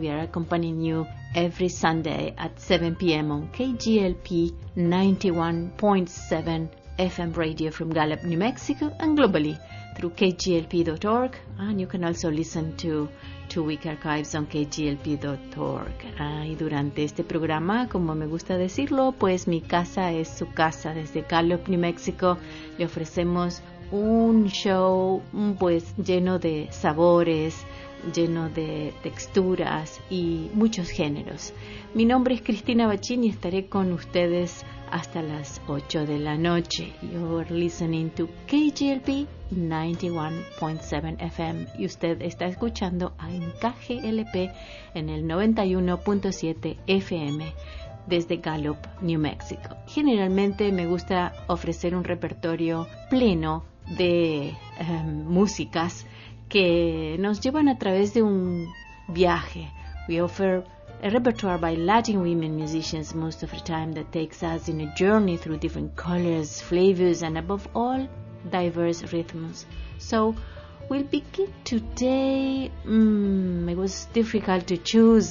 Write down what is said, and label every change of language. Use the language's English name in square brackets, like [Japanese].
[English] We are accompanying you every Sunday at 7 p.m. on KGLP 91.7 FM radio from Gallup, New Mexico, and globally through kglp.org. And you can also listen to two-week archives on kglp.org. [Spanish] Y durante este programa, como me gusta decirlo, pues mi casa es su casa. Desde Gallup, New Mexico, le ofrecemos un show pues lleno de sabores, lleno de texturas y muchos géneros. Mi nombre es Cristina Bachin y estaré con ustedes hasta las 8 de la noche. [English] You're listening to KGLP 91.7 FM [Spanish] y usted está escuchando a Encaje LP en el 91.7 FM desde Gallup, New Mexico. Generalmente me gusta ofrecer un repertorio pleno de músicas que nos llevan a través de un viaje. [English] We offer a repertoire by Latin women musicians most of the time that takes us in a journey through different colors, flavors, and above all, diverse rhythms. So we'll begin today. It was difficult to choose.